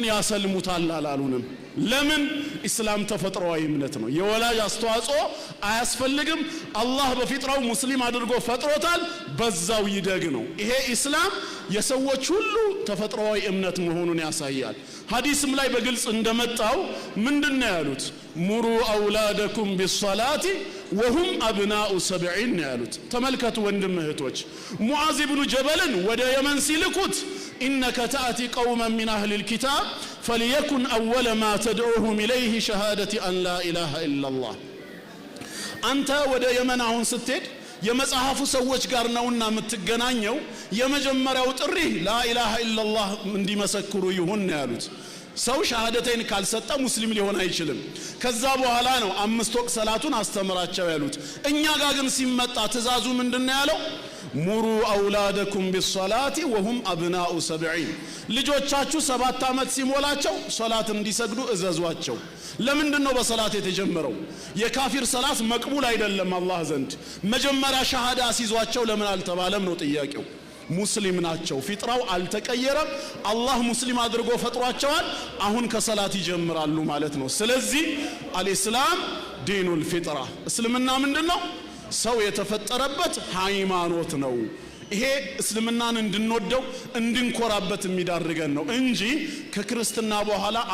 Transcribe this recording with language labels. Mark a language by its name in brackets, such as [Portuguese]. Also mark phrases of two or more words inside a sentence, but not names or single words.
[Amharic] ያሰልሙታል አላሉንም ለምን እስላም ተፈጥሯዊ እምነት ነው የወላጅ አስተዋጽኦ አያስፈልግም አላህ በፊጥራው ሙስሊም አድርጎ ፈጥሮታል በዛው ይደግ ነው ይሄ እስላም የሰዎች ሁሉ ተፈጥሯዊ እምነት መሆኑን ያሳያል ሐዲስም ላይ በግልጽ እንደመጣው ምንድነው ያሉት [Arabic] مروا أولادكم بالصلاة وهم ابناء [Amharic] 70 ያሉት ተመልከቱ ወንድም እህቶች ሙዓዝ ኢብኑ ጀበልን ወደ የመን ሲልኩት [Arabic] انك تاتي قوما من اهل الكتاب فليكن اول ما تدعوهم اليه شهاده ان لا اله الا الله [Amharic] አንተ ወደ የመን አሁን ስትሄድ የመጽሐፉ ሰዎች ጋር ነውና የምትገናኘው የመጀመሪያው ጥሪ [Arabic] لا إله إلا الله [Amharic] እንዲመሰክሩ ይሁን ያሉት ሰው ሸሃደተን ካልሰጠ ሙስሊም ሊሆን አይችልም ከዛ በኋላ ነው 5 ወቅት ሰላቱን አስተምራቸው ያሉት እኛ ጋር ግን ሲመጣ ትእዛዙ ምንድነው ያለው [Arabic] مروا أولادكم بالصلاة وهم ابناء [Amharic] 70 ልጆቻችሁ 7 አመት ሲሞላቸው ሶላት እንዲሰግዱ እዘዟቸው ለምንድነው በሶላት የተጀመረው የካፊር ሶላት መቅቡል አይደለም አላህ ዘንድ መጀመሪያ ሸሃዳ ሲዟቸው ለምን አልተባለም ነው ጥያቄው ሙስሊም ናቸው ፊጥራው አልተቀየረም አላህ ሙስሊም አድርጎ ፈጥሯቸዋል አሁን ከሶላት ይጀምራሉ ማለት ነው ስለዚህ [Arabic] الإسلام دين الفطرة [Amharic] እስልምና ምንድነው ሰው የተፈጠረበት ሃይማኖት ነው ይሄ እስልምናን እንድንወደው እንድንኮራበት የሚዳርገን ነው እንጂ ከክርስትና በኋላ